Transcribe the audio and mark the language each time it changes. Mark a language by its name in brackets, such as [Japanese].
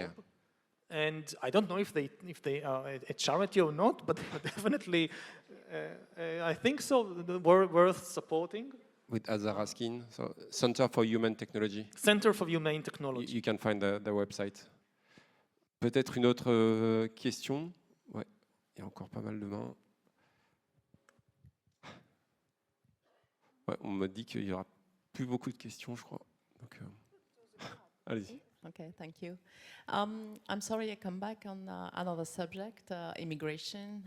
[English] Yeah. And I don't know if they are a charity or not, but definitely, I think so, worth supporting. With Azar Raskin, so Center for Human Technology. Center for Humane Technology. You can find the website. [French] Peut-être une autre question. Ouais, il y a encore pas mal de mains. Ouais, on me dit qu'il y aura plus beaucoup de questions, je crois. Donc, allez-y. [English] Okay, thank you. I'm sorry I come back on another subject, immigration.